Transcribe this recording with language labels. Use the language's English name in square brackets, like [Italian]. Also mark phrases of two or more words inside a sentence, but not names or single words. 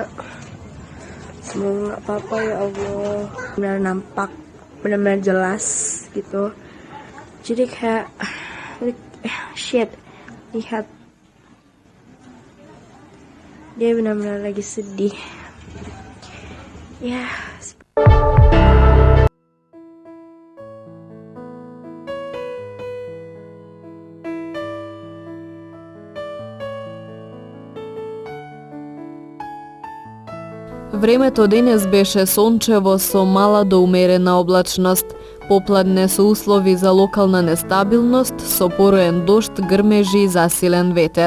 [Indonesian] Semoga gak apa-apa, ya Allah. Benar nampak, benar-benar jelas gitu. Jadi kayak, shit, lihat. Dia benar-benar lagi sedih. Ya, [Macedonian] Времето денес беше сончево со мала до умерена облачност, попладне со услови за локална нестабилност, со пороен дожд, грмежи и засилен ветер.